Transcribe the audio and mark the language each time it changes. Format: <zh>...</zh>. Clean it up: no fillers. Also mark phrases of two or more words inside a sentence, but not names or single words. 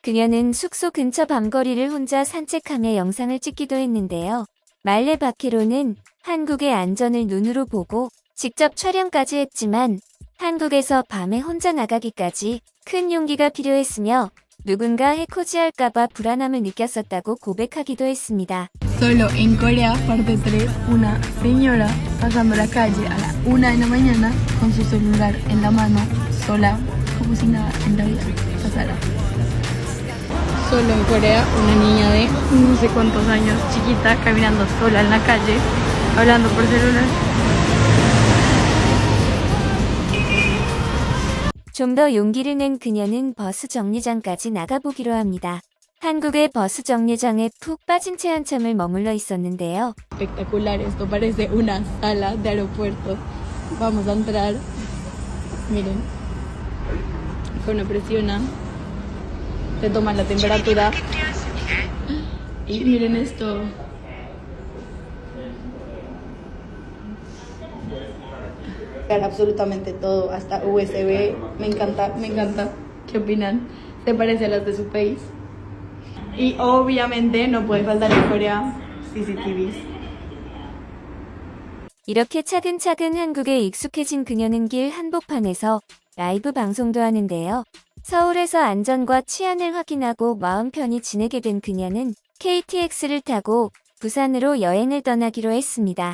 <ko>그녀는 숙소 근처 밤거리를 혼자 산책하며 영상을 찍기도 했는데요. 말레 바케로는 한국의 안전을 눈으로 보고 직접 촬영까지 했지만 한국에서 밤에 혼자 나가기까지 큰 용기가 필요했으며 누군가 해코지할까봐 불안함을 느꼈었다고 고백하기도 했습니다.</ko> <es>Solo en Corea, parte 3, una señora pasando la calle a la 1 de la mañana con su celular en la mano, sola, como si nada en la vida pasara. Solo en Corea, una niña de no sé cuántos años, chiquita, caminando sola en la calle, hablando por celular.</es> <ko>좀 더 용기를 낸 그녀는 버스 정류장까지 나가보기로 합니다. 한국의 버스 정류장에 푹 빠진 채 한참을 머물러 있었는데요.</ko> <es>Espectacular, esto parece una sala de aeropuerto. Vamos a entrar. Miren, cuando presiona, te toman la temperatura. Y miren esto. Absolutamente todo, hasta USB. Me encanta, me encanta. ¿Qué opinan? Se parece a las de su país. Y obviamente no puede faltar en Corea CCTVs.</es> <ko>이렇게 차근차근 한국에 익숙해진 그녀는 길 한복판에서 라이브 방송도 하는데요. 서울에서 안전과 치안을 확인하고 마음 편히 지내게 된 그녀는 KTX를 타고 부산으로 여행을 떠나기로 했습니다.</ko>